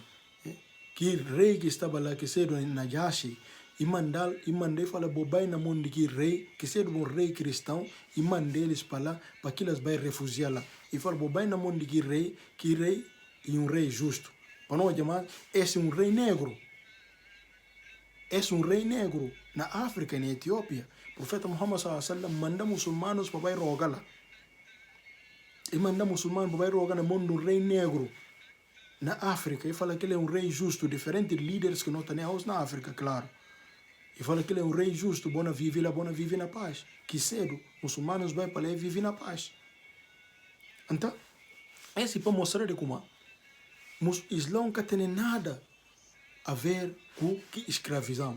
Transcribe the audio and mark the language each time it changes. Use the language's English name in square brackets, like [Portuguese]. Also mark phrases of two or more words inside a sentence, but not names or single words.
[Portuguese] Que rei que estava lá, que é do Najashi, e mandei falar, bobai na mão de que rei, que é um rei cristão, e mandei eles para lá, para que eles vão refugiar lá. E fala, bobai na mão de que rei é um rei justo. Para nós chamar, esse é um rei negro. Esse é um rei negro na África e na Etiópia. O profeta Muhammad [Arabic] صلى الله عليه وسلم [Portuguese] manda muçulmanos para rogar lá. E manda muçulmanos para rogar na mão do rei negro na África. E fala que ele é um rei justo, diferente de líderes que não temos na África, claro. E fala que ele é um rei justo, bona vive na paz. Que cedo, muçulmanos vão para lá e vivem na paz. Então, esse é para mostrar de como o Islã não tem nada a ver com escravidão.